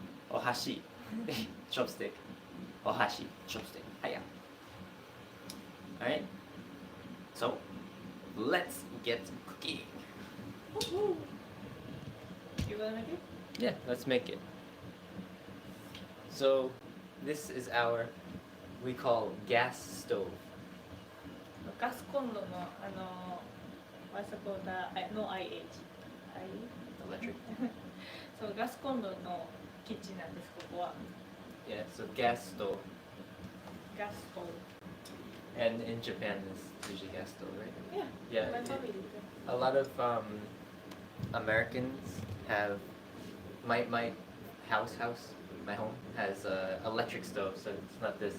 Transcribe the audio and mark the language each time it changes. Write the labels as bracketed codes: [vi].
[en] Ohashi. Chopstick. Ohashi. Chopstick. Hiya. Alright. So, let's get cooking. You gonna make it? Yeah, let's make it. So, this is our, we call gas stove. [ja] ガスコンロの [en] what's it called? No IH. Electric. [ja] そうガスコンロのキッチンなんですここは。 [en] Yeah, so gas stove. [ja] ガスコンロ。 [en] And in Japan, it's usually gas stove, right? Yeah. Yeah. My it- family. A lot of Americans have my house, my home has a electric stove, so it's not this.